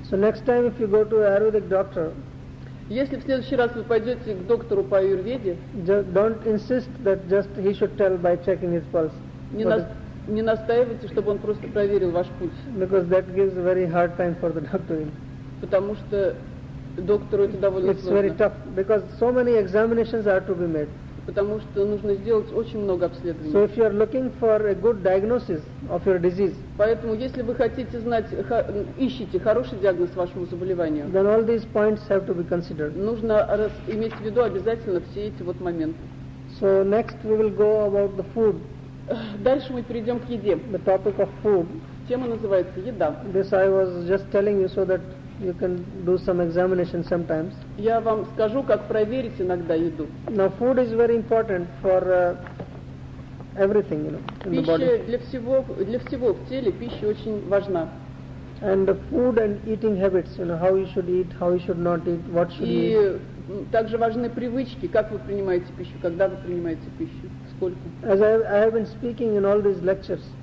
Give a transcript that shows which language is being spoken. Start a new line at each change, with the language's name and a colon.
English: So next time if you go to Ayurvedic doctor,
Russian: если в следующий раз вы пойдете к доктору по аюрведе,
English: don't insist that just he should tell by checking his pulse.
Russian: Не настаивайте, чтобы он просто проверил ваш пульс.
English: Because that gives a very hard time for the doctor.
Russian: Потому что доктору это довольно сложно.
English: It's very tough because so many examinations are to be made.
Russian: Потому что нужно сделать очень много обследований.
English: So if you are looking for a good diagnosis of your disease,
Russian: поэтому если вы хотите знать, ищите хороший диагноз вашему заболеванию,
English: then all these points have to be considered.
Russian: Нужно иметь в виду обязательно все эти вот моменты.
English: So next we will go about the food.
Russian: Дальше мы перейдем к еде.
English: The topic of food.
Russian: Тема называется еда.
English: This I was just telling you so that you can do some examination sometimes.
Russian: Я вам скажу, как проверить иногда еду.
English: Now food is very important for everything, you know, in the body.
Russian: Пища для всего в теле, пища очень важна.
English: And the food and eating habits, you know, how you should eat, how you should not eat, what should you eat.
Russian: И также важны привычки, как вы принимаете пищу, когда вы принимаете пищу, сколько.
English: As I have been speaking in all these lectures.